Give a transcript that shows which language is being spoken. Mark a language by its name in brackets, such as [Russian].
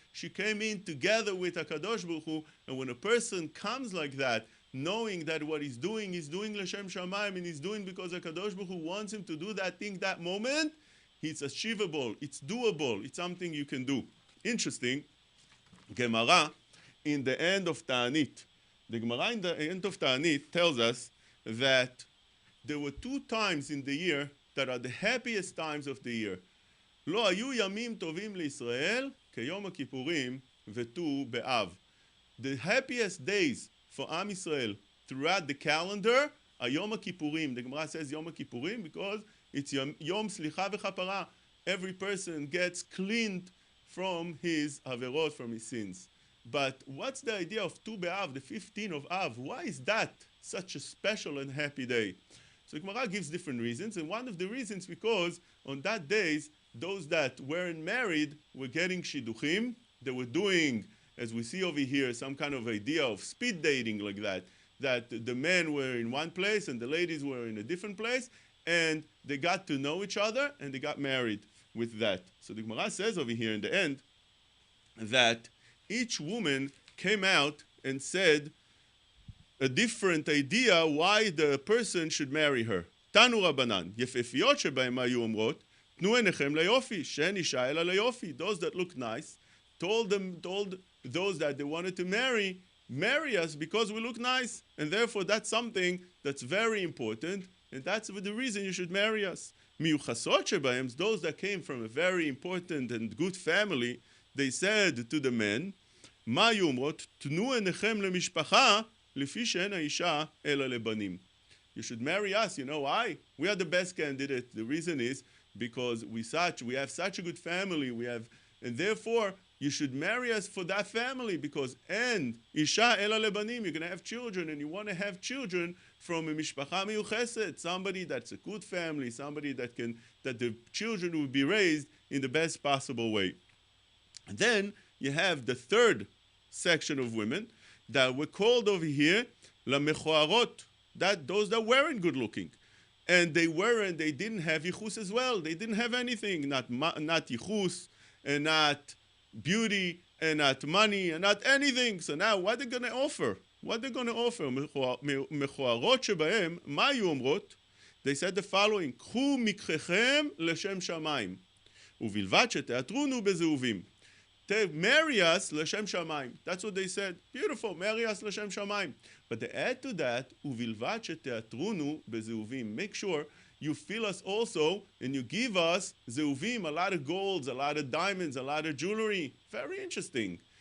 [English] She came in together with Hakadosh Baruch Hu. And when a person comes like that, knowing that what he's doing l'shem shamayim, and he's doing because Hakadosh Baruch Hu wants him to do that thing that moment, it's achievable, it's doable, it's something you can do. Interesting, Gemara in the end of Ta'anit. The Gemara in the end of Ta'anit tells us that there were 2 times in the year that are the happiest times of the year. [Hebrew] לא היו ימים טובים לישראל כיום הכיפורים וט"ו באב. [English] The happiest days for Am Yisrael throughout the calendar are Yom HaKippurim. The Gemara says Yom HaKippurim because it's Yom Slicha v'Chapara. Every person gets cleaned from his averot, from his sins. But what's the idea of Tu B'Av, the 15th of Av? Why is that such a special and happy day? So Gemara gives different reasons, and one of the reasons because on that days, those that weren't married were getting shidduchim. They were doing, as we see over here, some kind of idea of speed dating like that the men were in one place and the ladies were in a different place, and they got to know each other and they got married with that. So the Gemara says over here in the end that each woman came out and said a different idea why the person should marry her. [Hebrew] Tanu Rabbanan, יפהפיות שבהם היו אומרות, תנו עיניכם ליופי, שאין אישה אלא ליופי. [English] Those that look nice told those that they wanted to marry us because we look nice. And therefore that's something that's very important, and that's the reason you should marry us. [Hebrew] מיוחסות שבהם, [English] those that came from a very important and good family, they said to the men, [Hebrew] מה היו אומרות? תנו עיניכם למשפחה, לפי שאין האישה אלא לבנים. [English] You should marry us. You know why? We are the best candidate. The reason is because we have such a good family. And therefore you should marry us for that family, because and isha ela lebanim, you're going to have children, and you want to have children from a mishpacha miyucheset, somebody that's a good family, somebody that the children will be raised in the best possible way. And then you have the third section of women that were called over here la mechoarot, that those that weren't good looking, and they didn't have yichus as well. They didn't have anything, not yichus, and not beauty, and not money, and not anything. So now what are they going to offer? What they're going to offer? [Hebrew] מכוערות שבהם, מה היו אומרות? [English] They said the following, [Hebrew] קחו מקחכם לשם שמיים, ובלבד שתיאטרונו בזהובים. [English] Marry us לשם שמיים. That's what they said. Beautiful, marry us לשם שמיים. But they add to that, [Hebrew] ובלבד שתיאטרונו בזהובים. [English] Make sure you fill us also, and you give us zehuvim, a lot of golds, a lot of diamonds, a lot of jewelry. Very interesting.